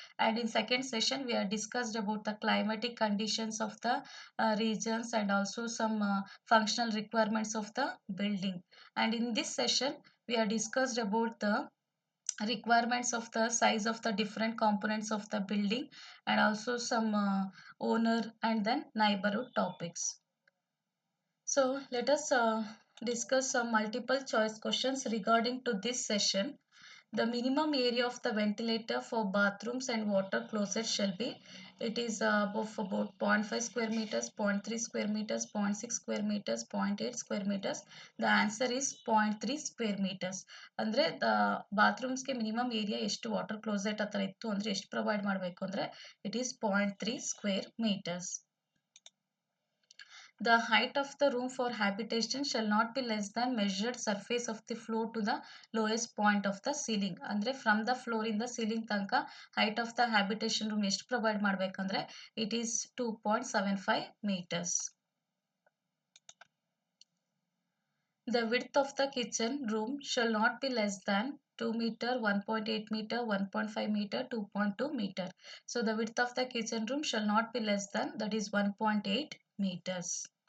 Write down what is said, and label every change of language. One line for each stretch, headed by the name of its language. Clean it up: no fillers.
English: And in second session we are discussed about the climatic conditions of the regions and also some functional requirements of the building. And in this session we are discussed about the requirements of the size of the different components of the building and also some owner and then neighborhood topics. So let us discuss some multiple choice questions regarding to this session. The minimum area of the ventilator for bathrooms and water closets shall be, it is of about 0.5 square meters, 0.3 square meters, 0.6 square meters, 0.8 square meters. The answer is 0.3 square meters.
Kannada: ಅಂದರೆ ಬಾತ್ರೂಮ್ಸ್ಗೆ minimum area ಎಷ್ಟು water closet ಆ ಥರ ಇತ್ತು ಅಂದರೆ ಎಷ್ಟು provide ಮಾಡಬೇಕು ಅಂದರೆ
English: It is 0.3 square meters. The height of the room for habitation shall not be less than measured surface of the floor to the lowest point of the ceiling.
Kannada: ಅಂದರೆ from the floor ಇಂದ ceiling ತನಕ height of the habitation room ಎಷ್ಟು provide ಮಾಡಬೇಕಂದ್ರೆ
English: It is 2.75 meters. The width of the kitchen room shall not be less than 2 meter, 1.8 meter, 1.5 meter, 2.2 meter. So the width of the kitchen room shall not be less than, that is 1.8 meters.